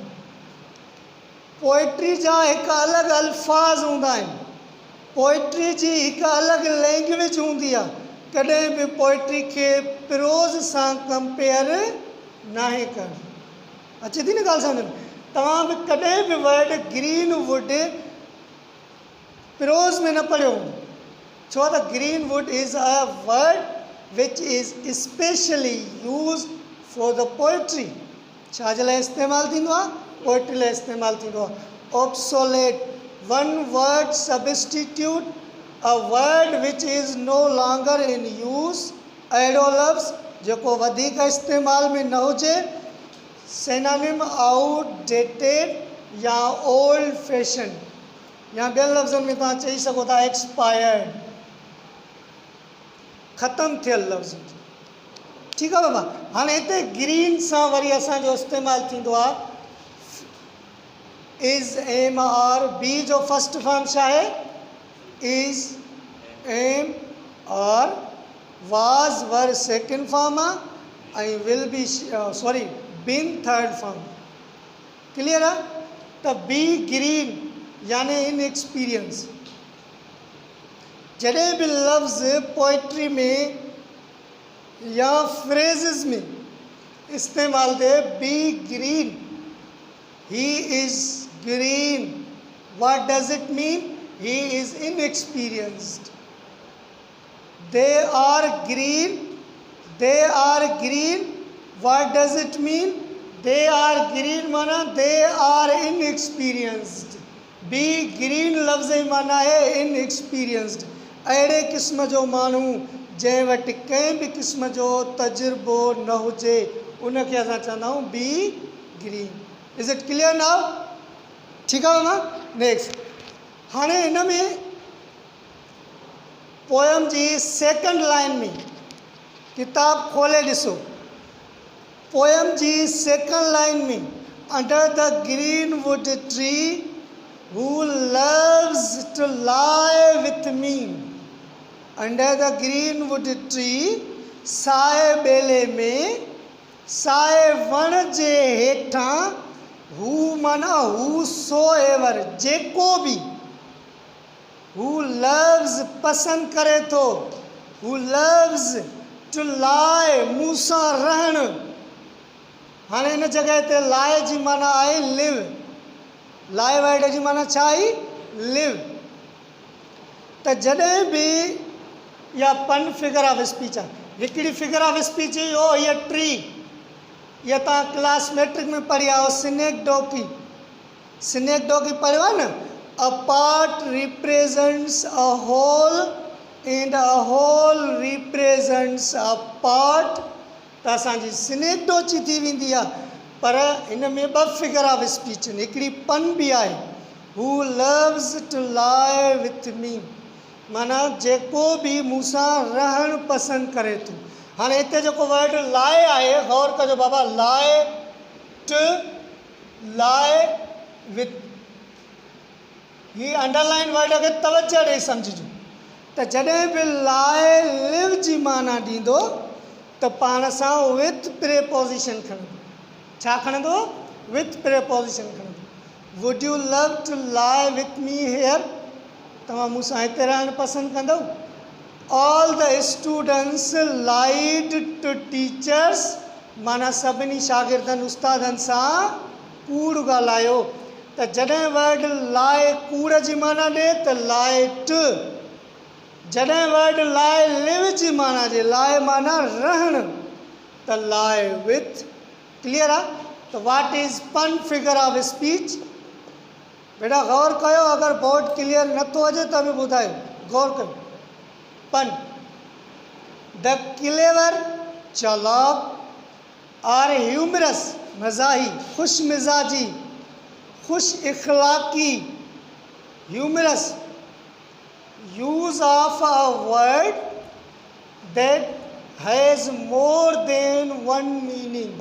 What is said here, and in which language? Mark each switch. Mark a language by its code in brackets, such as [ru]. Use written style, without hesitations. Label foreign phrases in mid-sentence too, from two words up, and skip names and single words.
[sd] पोइट्री जा हिकु अलॻि अल्फाज़ हूंदा आहिनि, पोइट्री जी हिकु अलॻि लैंग्वेज हूंदी आहे। कॾहिं बि पोइट्री खे प्रोज़ सां कंपेयर नाहे करणु। अचे थी न ॻाल्हि सम्झ में। तव्हां बि कॾहिं बि [en] word greenwood [sd] प्रोज़ में न पढ़ियो हूंदो, छो त [en] greenwood is a word which is specially used for the poetry. [sd] छा जे लाइ इस्तेमालु थींदो आहे, पोइट्री लाइ इस्तेमालु थींदो आहे। ऑब्सोलेट, [en] one word substitute, a word which is no longer in use. [sd] अहिड़ो लफ़्ज़ जेको वधीक इस्तेमाल में न हुजे। सिनोनिम आउटडेटेड या ओल्ड फैशन, या ॿियनि लफ़्ज़नि में तव्हां चई सघो था एक्सपायर्ड, ख़तमु थियल लफ़्ज़। ठीकु आहे बाबा। हाणे हिते ग्रीन सां वरी असांजो इस्तेमालु थींदो आहे [en] is, am, are. [sd] बी जो फस्ट फॉर्म छा आहे, [en] is, am, are. [sd] वाज़, [en] were second form [sd] आहे ऐं [en] will be, sorry, been third form. [sd] क्लियर आहे। त [en] be green [sd] यानी इन एक्सपीरियंस। जॾहिं बि लफ़्ज़ पोइट्री में या फ्रेज़िस में इस्तेमालु थिए, [en] be green, He is green. What does it mean? He is inexperienced. They are green. They are green. What does it mean? They are green माना they are inexperienced. Be green [sd] लफ्ज़ ई माना है inexperienced. अहिड़े क़िस्म जो माण्हू जंहिं वटि कंहिं बि क़िस्म जो तजुर्बो न हुजे उनखे असां चवंदा आहियूं [en] be green. is it clear now? [sd] ठीकु आहे मां. नेक्स्ट हाणे हिन में पोयम जी [en] second line [sd] में किताब खोले ॾिसो. [en] पोयम जी सेकंड लाइन में under the greenwood tree who loves to lie with me. under the greenwood tree [sd] साए ॿेले में साए वण जे हेठां हू माना [en] whosoever [sd] जेको बि [en] who loves [sd] पसंदि करे थो. [en] who loves to lie मूं सां रहणु. [sd] हाणे हिन जॻह ते लाइ जी माना आहे लिव. लाइ वर्ड जी माना छा आई? लिव. त जॾहिं बि या पन [en] figure of speech [sd] आहे. हिकिड़ी [en] figure of speech [sd] हुई ओ हीअ ट्री. इहा तव्हां क्लास मैट्रिक में पढ़ी आहे सिनेक्डोकी. सिनेक्डोकी पढ़ियो आहे न. [en] a part represents a whole and a whole represents a part. [sd] त असांजी सिनेक्डोची थी वेंदी आहे. पर हिन में ॿ [en] figure of speech [sd] आहिनि. हिकिड़ी पन बि आहे [en] who loves to lie with me [sd] माना जेको बि मूंसां रहणु पसंदि करे थो. हाणे हिते जेको वर्ड लाइ आहे गौर कजो बाबा. लाइ [en] to lie with [sd] ही अंडरलाइन वर्ड खे तवजो ॾेई सम्झिजो. त जॾहिं बि लाइ लिव जी माना ॾींदो त पाण सां [en] with preposition [sd] खणंदो. छा खणंदो? [en] with preposition [sd] खणंदो. [en] would you love to lie with me here. [sd] तव्हां मूंसां हिते रहणु पसंदि कंदव. [en] all the students lied to teachers [sd] माना सभिनी शागिर्दनि उस्तादनि सां कूड़ ॻाल्हायो. त जॾहिं वर्ड लाइ कूड़ जी माना ॾे त लाइट. जॾहिं वर्ड लाइ लिव जी माना ॾे लाइ माना रहणु त [en] lie with. क्लियर आहे? त what is pun figure of speech. [sd] बेटा गौर कयो. अगर बोर्ड क्लियर नथो अचे त बि ॿुधायो. गौर कयो. [en] pun the clever [sd] चालाक [en] or humorous [sd] मज़ाही खुश मिजाजी खुश इखलाकी. [en] humorous use of a word that has more than one meaning.